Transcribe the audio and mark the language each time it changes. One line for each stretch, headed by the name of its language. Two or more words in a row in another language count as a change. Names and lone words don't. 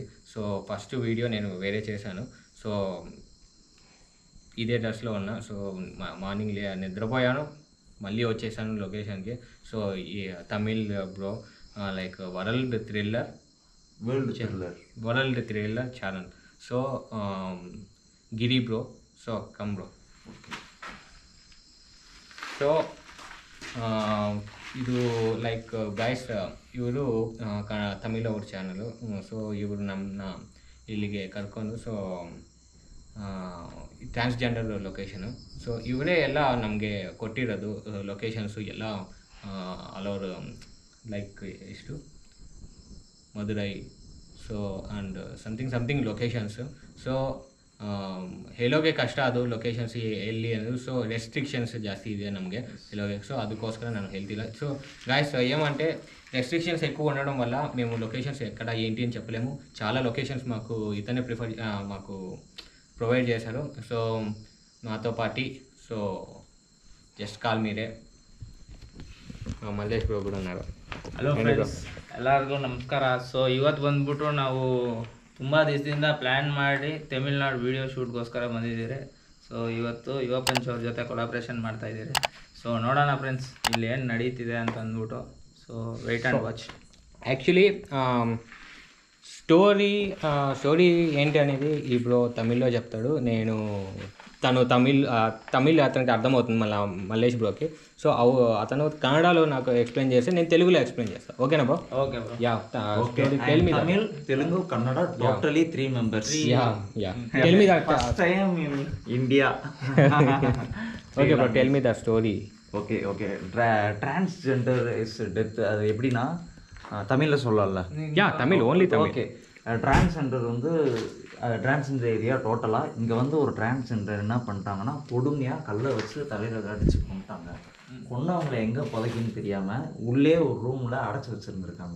Telugu: సో ఫస్ట్ వీడియో నేను వేరే చేశాను. సో ఇదే డ్రెస్లో ఉన్నా. సో మార్నింగ్ నిద్రపోయాను, మళ్ళీ వచ్చేసాను లొకేషన్కి.
English: so ఈ Tamil bro like world thriller channel. So Giri bro, so come bro.
Kannada: ಸೊ ಇದು ಲೈಕ್ ಗೈಸ್, ಇವರು ತಮಿಳ್ ಅವ್ರ ಚಾನಲು. ಸೊ ಇವರು ನಮ್ಮನ್ನ ಇಲ್ಲಿಗೆ ಕರ್ಕೊಂಡು, ಸೊ ಟ್ರಾನ್ಸ್ಜೆಂಡರ್ ಲೊಕೇಶನು. ಸೊ ಇವರೇ ಎಲ್ಲ ನಮಗೆ ಕೊಟ್ಟಿರೋದು ಲೊಕೇಶನ್ಸು ಎಲ್ಲ
English: all over,
Kannada: ಲೈಕ್ ಎಷ್ಟು ಮದುರೈ, ಸೊ
English: and something
Kannada: ಲೊಕೇಶನ್ಸು. ಸೊ ಹೇಳೋಗೆ ಕಷ್ಟ ಅದು ಲೊಕೇಶನ್ಸ್ ಎಲ್ಲಿ ಅನ್ನೋದು. సో రెస్ట్రిక్షన్స్ జాస్తి ಇದೆ నಮಗೆ ಹೇಳೋಗೆ.
Telugu: సో అందుకోసం నేను ಹೇಳ್ತಿಲ್ಲ. సో గాయస్ ఏమంటే రెస్ట్రిక్షన్స్ ఎక్కువ ఉండడం వల్ల మేము లొకేషన్స్ ఎక్కడ ఏంటి అని చెప్పలేము. చాలా లొకేషన్స్ మాకు ఇతనే మాకు ప్రొవైడ్ చేశారు. సో మాతో పాటి, సో జస్ట్ కాల్ మీరే.
Kannada: మల్లేಶ್ ಬ್ರೋ ಕೂಡ ఉన్నారు. ಹಲೋ ಫ್ರೆಂಡ್ಸ್, ಎಲ್ಲರಿಗೂ ನಮಸ್ಕಾರ. ಸೊ ಇವತ್ತು ಬಂದ್ಬಿಟ್ಟು ನಾವು ತುಂಬ ದಿವಸದಿಂದ ಪ್ಲ್ಯಾನ್ ಮಾಡಿ ತಮಿಳ್ನಾಡು ವೀಡಿಯೋ ಶೂಟ್ಗೋಸ್ಕರ ಬಂದಿದ್ದೀರಿ. ಸೊ ಇವತ್ತು ಯುವ ಪಂಚ್ ಅವ್ರ ಜೊತೆ ಕೊಲಾಬ್ರೇಷನ್ ಮಾಡ್ತಾಯಿದ್ದೀರಿ. ಸೊ ನೋಡೋಣ ಫ್ರೆಂಡ್ಸ್ ಇಲ್ಲಿ ಏನು ನಡೀತಿದೆ ಅಂತ ಅಂದ್ಬಿಟ್ಟು.
English: so wait and watch.
Telugu: యాక్చువల్లీ స్టోరీ ఏంటి అనేది ఈ బ్రో తమిళ్లో చెప్తాడు. తను తమిళ్ అతనికి అర్థమవుతుంది మల్లేష్ బ్రోకి. సో అతను కన్నడలో నాకు ఎక్స్ప్లెయిన్ చేస్తే నేను తెలుగులో ఎక్స్ప్లెయిన్ చేస్తాను. ఓకేనా బ్రో?
English: Okay bro.
Telugu: యా,
English: Tamil, Telugu, Kannada, totally 3 members. Tell me that first time in India. Okay bro, tell me the story. Okay okay transgender is death.
Tamil: அது எப்படின்னா தமிழில் சொல்லலாம்ல? தமிழ், ஓன்லி தமிழ். ஓகே, டிரான்ஸ்ஜெண்டர் வந்து
English: transgender area
Tamil: டோட்டலாக இங்கே வந்து ஒரு டிரான்ஸ்ஜெண்டர் என்ன பண்ணிட்டாங்கன்னா கொடுமையாக கல்லை வச்சு தலையில் அடித்து கொண்டுட்டாங்க. கொண்டவங்களை எங்கே புதைக்குன்னு தெரியாமல் உள்ளே ஒரு ரூமில் அடைச்சி வச்சுருந்துருக்காங்க.